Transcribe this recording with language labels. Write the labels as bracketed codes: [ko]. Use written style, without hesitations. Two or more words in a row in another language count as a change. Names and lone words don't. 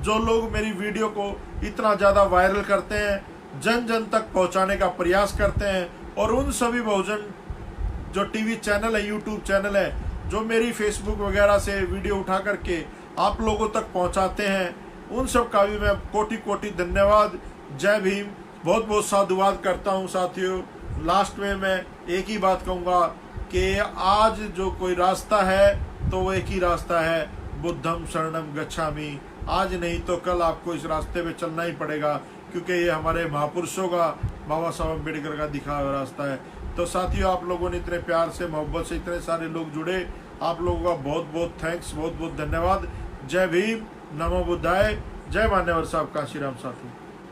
[hi] जो लोग मेरी वीडियो को इतना ज़्यादा वायरल करते हैं, जन जन तक पहुँचाने का प्रयास करते हैं, और उन सभी बहुजन जो टीवी चैनल है, यूट्यूब चैनल है, जो मेरी फेसबुक वगैरह से वीडियो उठा करके आप लोगों तक पहुँचाते हैं, उन सब का भी मैं कोटि कोटि धन्यवाद, जय भीम, बहुत बहुत साधुवाद करता हूँ। साथियों, लास्ट में मैं एक ही बात कहूँगा कि आज जो कोई रास्ता है तो वो एक ही रास्ता है, [pi] बुद्धम शरणम गच्छामि। [hi] आज नहीं तो कल आपको इस रास्ते पे चलना ही पड़ेगा, क्योंकि ये हमारे महापुरुषों का, बाबा साहब अम्बेडकर का दिखाया हुआ रास्ता है। तो साथियों, आप लोगों ने इतने प्यार से, मोहब्बत से इतने सारे लोग जुड़े, आप लोगों का बहुत बहुत थैंक्स, बहुत बहुत धन्यवाद। जय भीम, [pi] नमो बुद्धाय, [hi] जय मान्यवर साहब काशीराम साथी।